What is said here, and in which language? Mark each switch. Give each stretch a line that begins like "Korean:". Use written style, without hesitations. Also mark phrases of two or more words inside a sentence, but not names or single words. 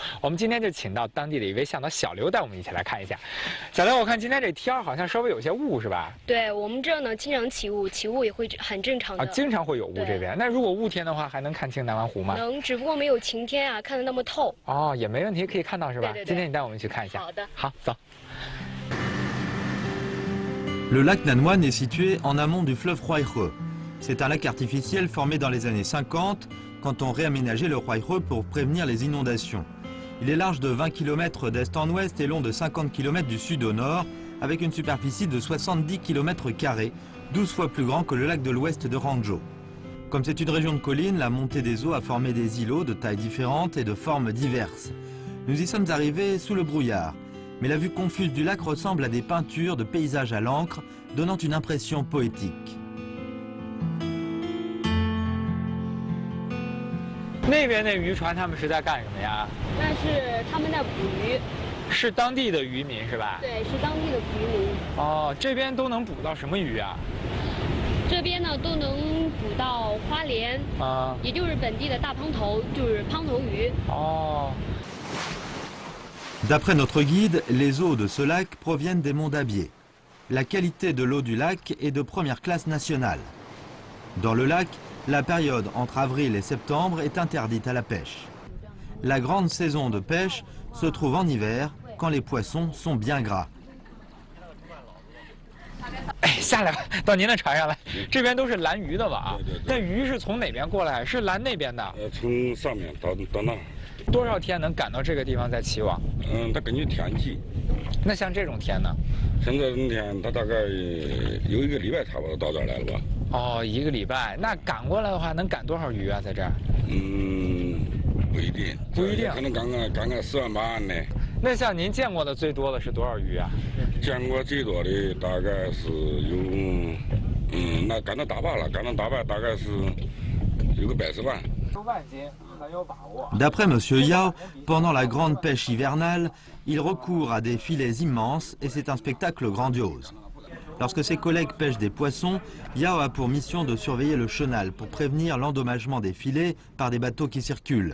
Chinese: 我们今天就请到当地的一位向导小刘带我们一起来看一下。小刘，我看今天这天好像稍微有些雾是吧？对，我们这呢经常起雾，起雾也会很正常的。啊，经常会有雾这边。那如果雾天的话，还能看清南湾湖吗？能，只不过没有晴天啊，看得那么透。哦，也没问题，可以看到是吧？对对对，今天你带我们去看一下。好的。好，走。
French: Le lac Nanwan est situé en amont du fleuve Huaihe. C'est un lac artificiel formé dans les années 50 quand on réaménageait le Huaihe pour prévenir les inondations. Il est large de 20 km d'est en ouest et long de 50 km du sud au nord, avec une superficie de 70 km², 12 fois plus grand que le lac de l'ouest de Hangzhou. Comme c'est une région de collines, la montée des eaux a formé des îlots de tailles différentes et de formes diverses. Nous y sommes arrivés sous le brouillard. Mais la vue confuse du lac ressemble à des peintures de paysages à l'encre, donnant une impression poétique.
Chinese: 那边的渔船他们是在干什么呀？那是他们在捕鱼。是当地的渔民是吧？对，是当地的渔民。哦，这边都能捕到什么鱼啊？这边呢都能捕到花鲢啊，也就是本地的大胖头，就是胖头鱼。哦。
French: D'après notre guide, les eaux de ce lac proviennent des monts d'Abier. La qualité de l'eau du lac est de première classe nationale. Dans le lac, la période entre avril et septembre est interdite à la pêche. La grande saison de pêche se trouve en hiver, quand les poissons sont bien gras.
Chinese: 哎，下来吧，到您的船上来。这边都是拦鱼的网，那鱼是从哪边过来？是拦那边的？从上面到那。多少天能赶到这个地方再起网？它根据天气。那像这种天呢？像这种天，它大概有1个礼拜差不多到这儿来了吧？哦，1个礼拜。那赶过来的话，能赶多少鱼啊？在这儿？不一定。不一定。可能赶个10万8万的。那像您见过的最多的是多少鱼啊？见过最多的大概是有，那赶到大坝了，赶到大坝大概是有个110万。 10万斤。
French: D'après M. Yao, pendant la grande pêche hivernale, il recourt à des filets immenses et c'est un spectacle grandiose. Lorsque ses collègues pêchent des poissons, Yao a pour mission de surveiller le chenal pour prévenir l'endommagement des filets par des bateaux qui circulent.